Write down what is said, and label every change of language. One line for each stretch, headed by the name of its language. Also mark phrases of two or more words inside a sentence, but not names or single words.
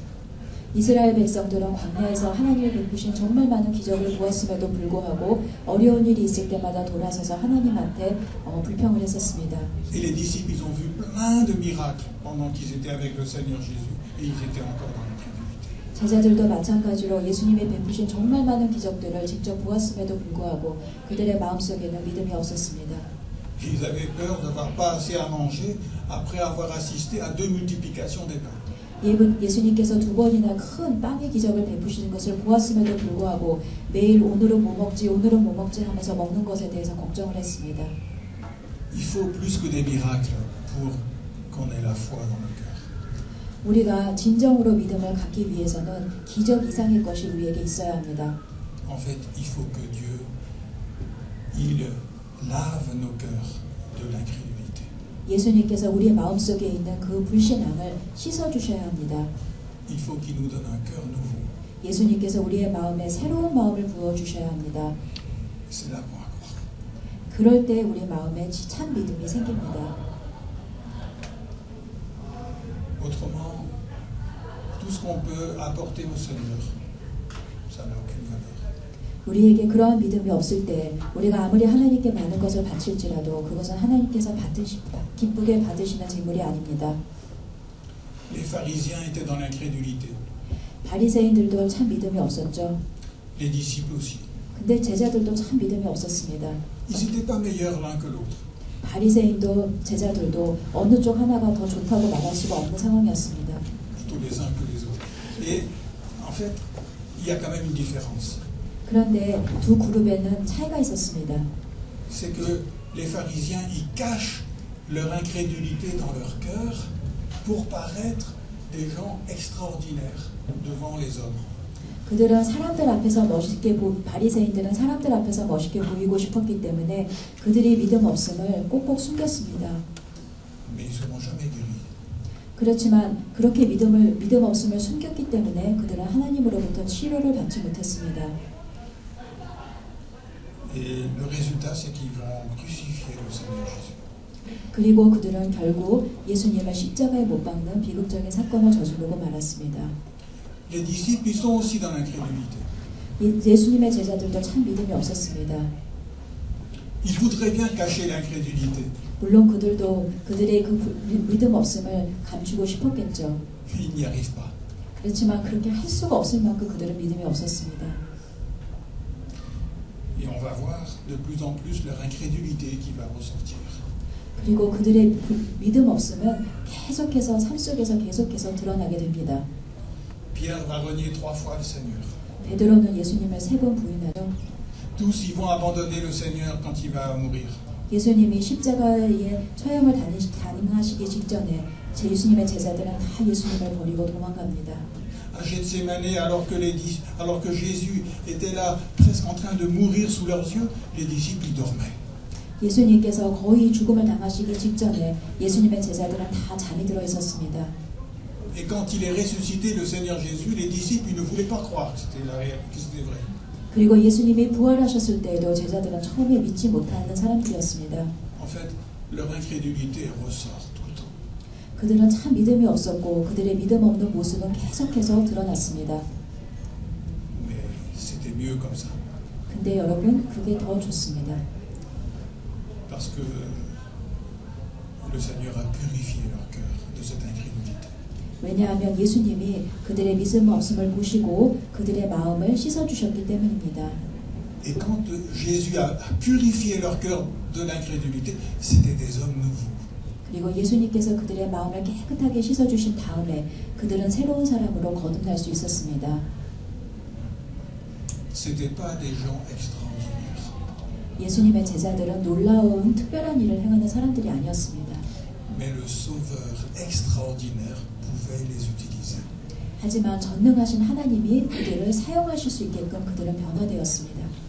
Korean: 이스라엘 백성들은 광야에서 하나님을 베푸신 정말 많은 기적을 보았음에도 불구하고 어려운 일이 있을 때마다 돌아서서 하나님한테 불평을 했었습니다.
French: Et les disciples, ils ont vu plein de miracles pendant qu'ils étaient avec le Seigneur Jésus et ils étaient encore dans l'incrédulité.
Korean: 제자들도 마찬가지로 예수님이 베푸신 정말 많은 기적들을 직접 보았음에도 불구하고 그들의 마음속에는 믿음이 없었습니다.
French: Ils avaient peur d'avoir pas assez à manger après avoir assisté à 2 multiplications des pains.
Korean: 예수님께서 두 번이나 큰 빵의 기적을 베푸시는 것을 보았음에도 불구하고 매일 오늘은 뭐 먹지 오늘은 뭐 먹지 하면서 먹는 것에 대해서 걱정을 했습니다.
French: Il faut plus que des miracles pour qu'on ait la foi dans le cœur.
Korean: 우리가 진정으로 믿음을 갖기 위해서는 기적 이상의 것이 우리에게 있어야 합니다.
French: En fait, il faut que Dieu, il lave nos cœurs de l'incrédulité.
Korean: 예수님께서 우리의 마음속에 있는 그 불신앙을 씻어주셔야 합니다.
French: il faut qu'il nous donne un cœur nouveau.
Korean: 예수님께서 우리의 마음에 새로운 마음을 부어주셔야 합니다.
French: C'est là qu'on va croire.
Korean: 그럴 때 우리 마음에 참 믿음이 생깁니다.
French: Autrement, tout ce qu'on peut apporter au Seigneur, ça n'a aucune valeur.
Korean: 우리에게 그러한 믿음이 없을 때 우리가 아무리 하나님께 많은 것을 바칠지라도 그것은 하나님께서 기쁘게 받으시는 제물이 아닙니다.
French: Les pharisiens étaient dans l'incrédulité.
Korean: 바리새인들도 참 믿음이 없었죠.
French: Les disciples aussi.
Korean: 근데 제자들도 참 믿음이 없었습니다.
French: Ils n'étaient pas meilleurs l'un que l'autre.
Korean: 바리새인도 제자들도 어느 쪽 하나가 더 좋다고 말할 수가 없는 상황이었습니다.
French: Plutôt les uns que les autres. Et en fait, il y a quand même une différence.
Korean: 그런데 두 그룹에는 차이가 있었습니다.
French: C'est que les pharisiens, ils cachent leur incrédulité dans leur cœur pour paraître des gens extraordinaires devant les hommes.
Korean: 그들은 사람들 앞에서 바리새인들은 사람들 앞에서 멋있게 보이고 싶었기 때문에 그들이 믿음 없음을 꼭꼭 숨겼습니다.
French: Mais ils ne seront jamais guéris.
Korean: 그렇지만 그렇게 믿음 없음을 숨겼기 때문에 그들은 하나님으로부터 치료를 받지 못했습니다.
French: Et le résultat, c'est qu'ils vont crucifier le Seigneur Jésus.
Korean: 그리고 그들은 결국 예수님을 십자가에 못 박는 비극적인 사건을 저지르고 말았습니다.
French: Les disciples, ils sont aussi dans l'incrédulité.
Korean: 예수님의 제자들도 참 믿음이 없었습니다.
French: Ils voudraient bien cacher l'incrédulité.
Korean: 물론 그들도 그들의 그 믿음 없음을 감추고 싶었겠죠.
French: Mais ils n'y arrivent pas.
Korean: 그렇지만 그렇게 할 수가 없을 만큼 그들은 믿음이 없었습니다.
French: Et on va voir de plus en plus leur incrédulité qui va ressortir.
Korean: 그리고 그들의 믿음 없음은 계속해서 삶 속에서 계속해서 드러나게 됩니다.
French: Pierre va renier 3 fois le Seigneur.
Korean: 베드로는 예수님을 3번 부인하죠.
French: Tous, ils vont abandonner le Seigneur quand il va mourir.
Korean: 예수님이 십자가에 처형을 당하시기 직전에 예수님의 제자들은 다 예수님을 버리고 도망갑니다.
French: À Gethsémané, alors que Jésus était là, presque en train de mourir sous leurs yeux, les disciples ils dormaient.
Korean: 예수님께서 거의 죽음을 당하시기 직전에 예수님의 제자들은 다 잠이 들어 있었습니다.
French: Et quand il est ressuscité, le Seigneur Jésus, les disciples ils ne voulaient pas croire que c'était vrai.
Korean: 그리고 예수님이 부활하셨을 때에도 제자들은 처음에 믿지 못하는 사람들이었습니다.
French: En fait, leur incrédulité ressort tout le temps.
Korean: 그들은 참 믿음이 없었고 그들의 믿음 없는 모습은 계속해서 드러났습니다.
French: Mais c'était mieux comme ça.
Korean: 근데 여러분, 그게 더 좋습니다.
French: Parce que le Seigneur a purifié leur cœur de cette incrédulité.
Korean: 왜냐하면 예수님이 그들의 믿음 없음을 보시고 그들의 마음을 씻어주셨기 때문입니다.
French: Et quand Jésus a purifié leur cœur de l'incrédulité, c'était des hommes nouveaux.
Korean: 그리고 예수님께서 그들의 마음을 깨끗하게 씻어주신 다음에 그들은 새로운 사람으로 거듭날 수 있었습니다.
French: C'était pas des gens extraordinaires.
Korean: 예수님의 제자들은 놀라운 특별한 일을 행하는 사람들이 아니었습니다.
French: Mais le Sauveur extraordinaire pouvait les utiliser.
Korean: 하지만 전능하신 하나님이 그들을 사용하실 수 있게끔 그들은 변화되었습니다.